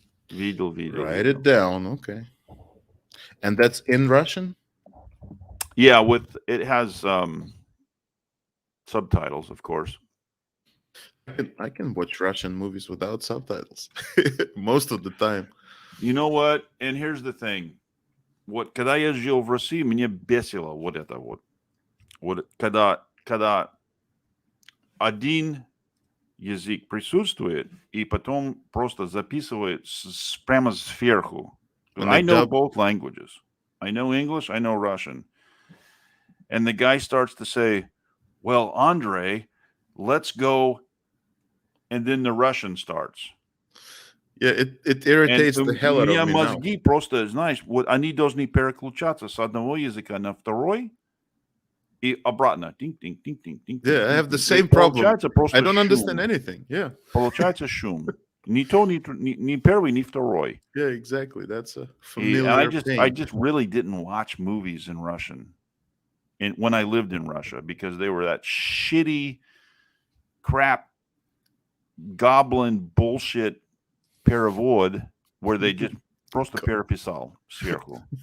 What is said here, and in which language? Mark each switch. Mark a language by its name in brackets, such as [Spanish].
[English] Write it down. Okay. And that's in Russian? Yeah, it has subtitles, of course. I can watch Russian movies without subtitles most of the time. You know what? And here's the thing. [Russian] Когда я жил в России, мне бесило вот это вот. Вот когда один язык присутствует, и потом просто записывает прямо сверху. [English] I know both languages. I know English, I know Russian. And the guy starts to say, well, Andre, let's go. And then the Russian starts. Yeah, it irritates the hell out of me now. [Russian] Мозги просто, знаешь, вот они должны переключаться с одного языка на второй и обратно. [English] Yeah, I have the same problem. I don't understand anything. Yeah. [Russian] Получается шум. Ни первый, ни второй. [English] Yeah, exactly. That's a familiar thing. I just really didn't watch movies in Russian when I lived in Russia because they were that shitty crap goblin bullshit перевод where they just [Russian] просто переписал сверху.